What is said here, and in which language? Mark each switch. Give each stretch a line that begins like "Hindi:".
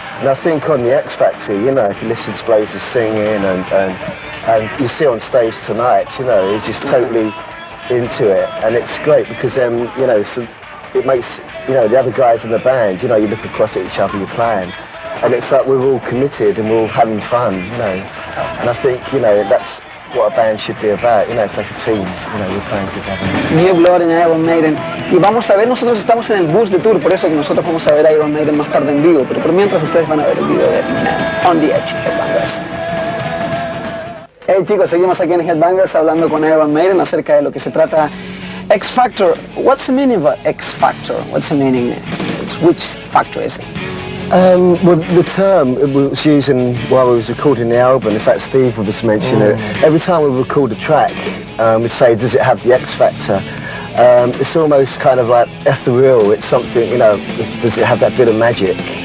English: And I think on the X Factor, you know, if you listen to Blaze's singing and you see on stage tonight, you know, he's just totally into it, and it's great because you know, so it makes, you know, the other guys in the band, you know, you look across at each other, you're playing, and it's like we're all committed and we're all having fun, you know. And I think, you know, that's what a band should be about, you know, it's like a team, you know, we're playing together.
Spanish: New Blood en Iron Maiden. Y vamos a ver, nosotros estamos en el bus de tour, por eso que nosotros vamos a ver a Iron Maiden más tarde en vivo, pero por mientras ustedes van a ver el video de On the Edge, Headbangers. Hey chicos, seguimos aquí en Headbangers hablando con Iron Maiden acerca de lo que se trata X Factor.
English: What's the meaning of X Factor? What's the meaning? Which factor is it? Well, the term we was using while we was recording the album, in fact Steve was mentioning it, every time we record a track, we'd say, does it have the X factor? It's almost kind of like ethereal, it's something, you know, does it have that bit of magic?